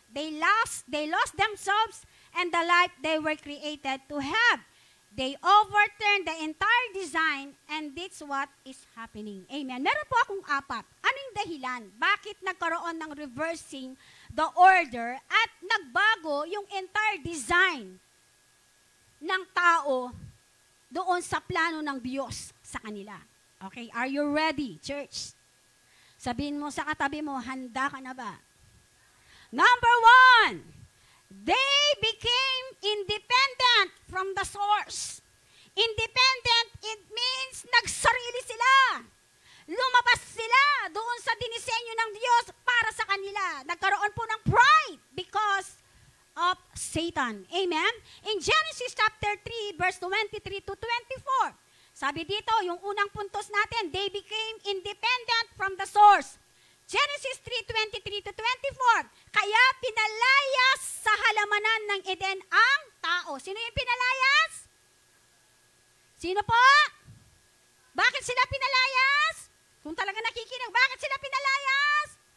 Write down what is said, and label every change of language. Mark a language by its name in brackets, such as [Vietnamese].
[English] They lost themselves and the life they were created to have. They overturned the entire design and that's what is happening. [Filipino] Amen. Meron po akong 4. Ano yung dahilan? Bakit nagkaroon ng [English] reversing the order [Filipino] at nagbago yung [English] entire design [Filipino] ng tao doon sa plano ng Diyos sa kanila? [English] Okay, are you ready, church? [Filipino] Sabihin mo sa katabi mo, handa ka na ba? [English] Number 1, they became independent from the source. Independent, it means [Filipino] nagsarili sila. Lumabas sila doon sa dinisenyo ng Diyos para sa kanila. Nagkaroon po ng pride [English] because of Satan. [Filipino] Amen? [English] In Genesis chapter 3, verse 23 to 24, [Filipino] sabi dito, yung unang puntos natin, [English] they became independent from the source. Genesis 3:23 to 24. [Filipino] Kaya pinalayas sa halamanan ng Eden ang tao. Sino yung pinalayas? Sino po? Bakit sila pinalayas? Kung talaga nakikinig, bakit sila pinalayas?